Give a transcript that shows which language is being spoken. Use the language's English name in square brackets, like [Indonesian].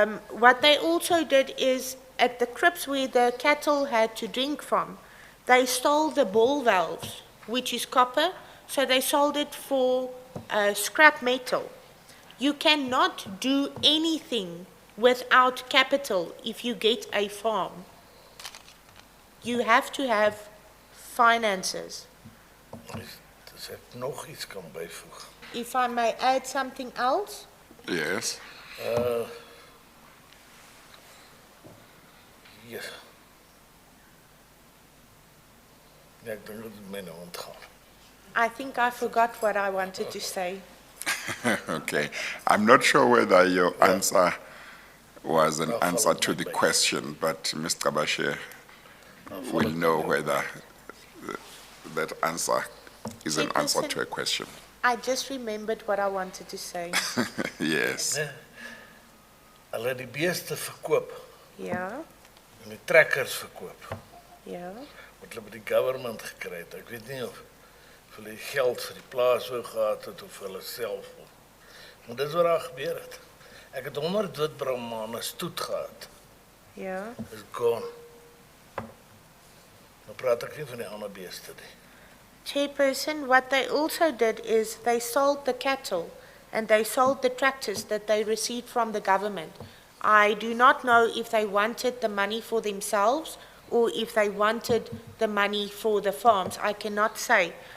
[English] What they also did is, at the crypts where the cattle had to drink from, they stole the ball valves, which is copper, so they sold it for scrap metal. You cannot do anything without capital if you get a farm. You have to have finances. [Afrikaans] Dus ek nog iets kan byvoeg. [English] If I may add something else, Yes. [Afrikaans] Ja. Ja, ek dink dit het my nou ontgaan. [English] I think I forgot what I wanted to say. Okay. I'm not sure whether your answer was an answer to the question, but Mr. Bashir will know whether that answer is an answer to a question. I just remembered what I wanted to say. Yes. [Afrikaans] Nee. Hulle het die beeste verkoop Ja, en die trekkers verkoop. ja. Wat hulle by die government gekry het. Ek weet nie of hulle die geld vir die plaas wou gehad het of hulle self. Maar dis wat daar gebeur het. Ek het 100 witbraamane stoet gehad. Ja. [English] Is gone. [Afrikaans] Nou praat ek nie van die ander beeste nie. [English] Chairperson, what they also did is they sold the cattle and they sold the tractors that they received from the government. I do not know if they wanted the money for themselves or if they wanted the money for the farms. I cannot say.